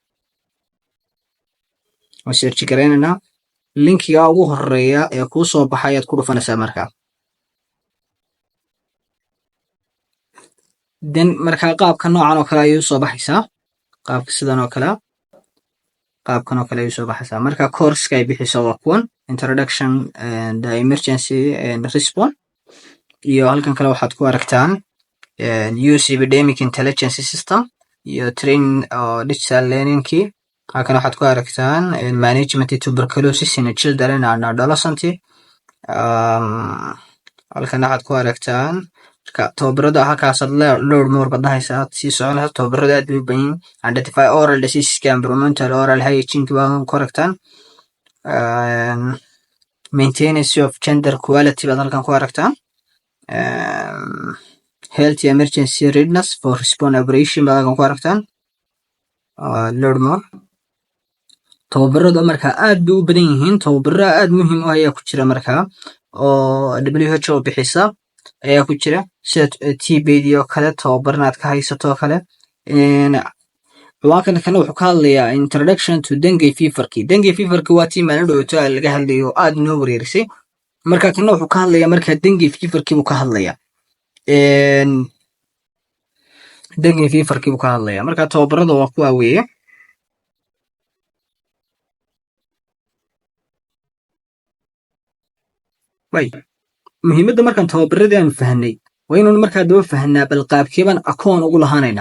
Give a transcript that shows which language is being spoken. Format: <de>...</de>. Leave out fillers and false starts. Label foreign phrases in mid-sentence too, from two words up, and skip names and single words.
<so>waan search gareynaa linkiga ugu horeeya ee kuu soo baxay ayaad ku dhufanaysaa markaa. then markaa qaabka noocan oo kale ayuu soo baxaysaa qaabka sidan oo kale qaabkan oo kale ayuu soo baxaysaa marka course-ka ay bixiso waa kuwan</so> <en>introduction and emergency and response</en> <so>iyo halkan kale waxaad ku aragtaan</so> <en>use epidemic intelligence system</en> <so>iyo</so> <en>training digital learning key.</en> <so>halkan waxaad ku aragtaan</so> <en>management tuberculosis in children and adolescents.</en> <so>halkan waxaad ku aragtaan tababarada halkaasaad</so> <en>load more</en> <so>badahaysaa sii soconaysa tababarada aad u badan</so> <en>identify oral disease environmental oral hygiene</en> <so>baan ku aragtaan</so> <en>maintenance of gender equality</en> <so>baad halkan ku aragtaan</so> <en>health emergency readiness for response operation</en> <so>baad halkan ku aragtaan</so> <en>load more.</en> <so>tababarada markaa aad bay u badan yihiin tababaro aad muhiim u ah ayaa ku jira markaa oo WHO bixisa ayaa ku jira sida TB iyo kale tababarna aad ka haysato kale. ciwaankan kana wuxuu ka hadlayaa</so> <en>introduction to dengue fever-ki. dengue fever-ki</en> <so>waa tii maalin dhowto laga hadlayo aad noo wareerisay marka kana wuxuu ka hadlayaa markaa</so> <en>dengue fever-ki</en> <so>buu ka hadlayaa</so> <en>dengue fever-ki</en> <so>buu ka hadlayaa marka tababarada waa kuwa weeye. muhiimadda markaan tababaradii aan fahnay waa inaan markaa daba fahnaa bal qaabkeebaan akoon ugu lahaanaynaa.</so>